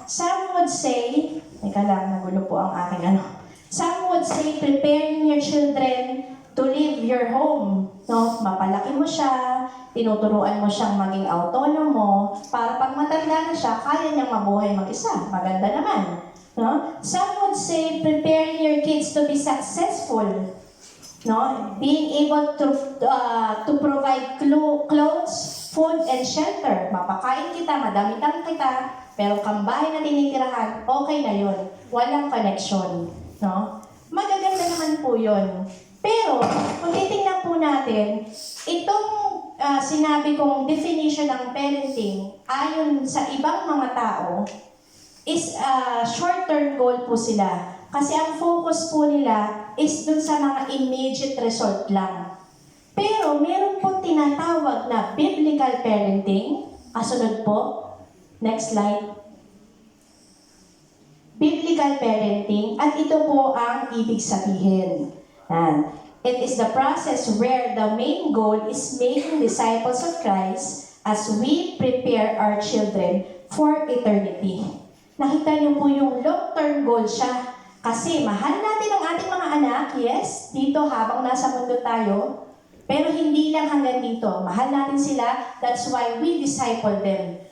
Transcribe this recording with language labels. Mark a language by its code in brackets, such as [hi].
[en] Some would say, [tl] teka lang, nagulo po ang aking [en] Some would say, preparing your children to leave your home. No? [tl] Mapalaki mo siya, tinuturuan mo siyang maging autonomo, para pag matanda na siya, kaya niyang mabuhay mag-isa. Maganda naman. No? [en] Some would say, preparing your kids to be successful. No? Being able to provide clothes, food, and shelter. [tl] Mapakain kita, madamitan kita, pero kambahay na tinitirahan, okay na yun. Walang connection. No? Magaganda naman po yun. Pero, kung titingnan po natin, itong sinabi kong definition ng parenting, ayon sa ibang mga tao, [en] is short-term goal [tl] po sila. Kasi ang focus po nila is dun sa mga immediate result lang. Pero, meron po tinatawag na biblical parenting. Kasunod po. Next slide. Biblical parenting, at ito po ang ibig sabihin. [en] It is the process where the main goal is making disciples of Christ as we prepare our children for eternity. [tl] Nakita niyo po yung long-term goal siya. Kasi mahal natin ang ating mga anak, yes, dito habang nasa mundo tayo. Pero hindi lang hanggang dito. Mahal natin sila, [en] that's why we disciple them.